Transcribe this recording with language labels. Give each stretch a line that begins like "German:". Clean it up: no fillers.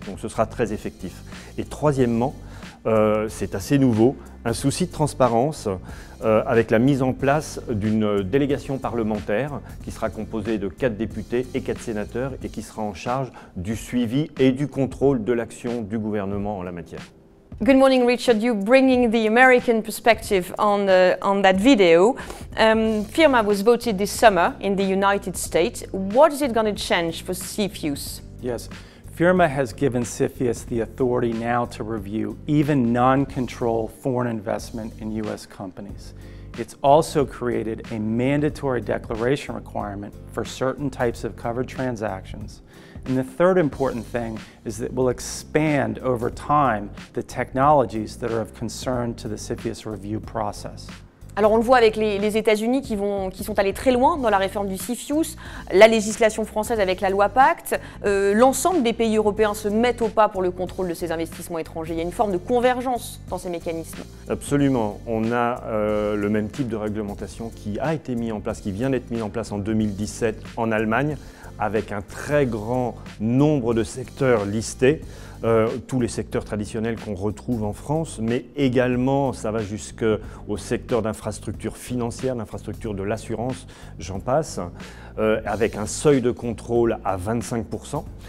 French: Donc ce sera très effectif. Et troisièmement, c'est assez nouveau, un souci de transparence avec la mise en place d'une délégation parlementaire qui sera composée de 4 députés et 4 sénateurs et qui sera en charge du suivi et du contrôle de l'action du gouvernement en la matière.
English: Good morning, Richard. You bringing the American perspective on that video. FIRRMA was voted this summer in the United States. What is it going to change for CFIUS? Yes, FIRRMA has given CFIUS the authority now to review even non-control foreign investment in U.S. companies. It's also created a mandatory declaration requirement for certain types of covered transactions. And the third important thing is that it will expand over time the technologies that are of concern to the CFIUS review process.
French: Alors on le voit avec les États-Unis qui sont allés très loin dans la réforme du CFIUS, la législation française avec la loi Pacte, l'ensemble des pays européens se mettent au pas pour le contrôle de ces investissements étrangers. Il y a une forme de convergence dans ces mécanismes. Absolument. On a le même type de réglementation qui a été mis en place, qui vient d'être mis en place en 2017 en Allemagne, avec un très grand nombre de secteurs listés, tous les secteurs traditionnels qu'on retrouve en France, mais également ça va jusqu'au secteur d'infrastructures financières, d'infrastructures de l'assurance, j'en passe, avec un seuil de contrôle à 25%.